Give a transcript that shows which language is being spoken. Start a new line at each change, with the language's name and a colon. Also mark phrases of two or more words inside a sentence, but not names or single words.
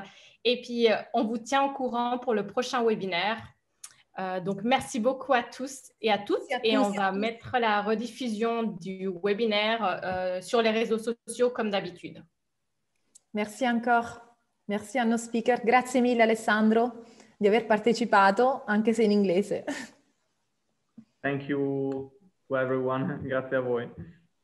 French: Et puis, on vous tient au courant pour le prochain webinaire. Donc, merci beaucoup à tous et à toutes. Et on va mettre la rediffusion du webinaire sur les réseaux sociaux comme d'habitude. Merci encore. Merci a nos speaker.
Italian: Grazie mille Alessandro di aver partecipato, anche se in inglese.
English: Thank you to everyone.
Italian: Grazie a voi.